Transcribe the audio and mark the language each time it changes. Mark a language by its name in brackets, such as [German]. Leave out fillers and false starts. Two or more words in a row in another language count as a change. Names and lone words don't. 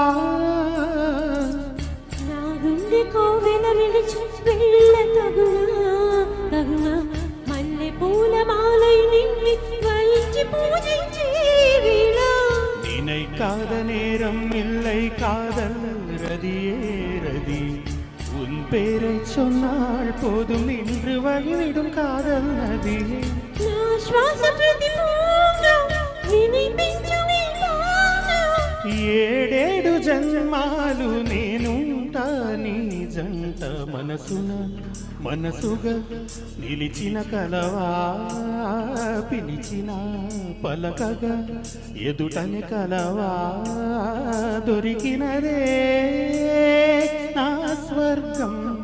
[Telugu] నా గుండె కోవెల విడిచి వెళ్ళ తగునా తగునా మల్లె పూల మాలై నిన్ని వహించి పూజించే వేళ [Tamil] நினை காத நேரம் இல்லை காதல் ரதியே ரதி உன் பேரை சொன்னால் போதும் நின்று வழிவிடும் காதல் நதியே [Telugu] నా శ్వాస ప్రతిపూర్ణం వినిపించు ఏడేడు జన్మాలు నేనుంటా నీ జంట మనసున మనసుగా నిలిచిన కలవా పిలిచిన పలకగా ఎదుటని కలవా దొరికినదే నా స్వర్గం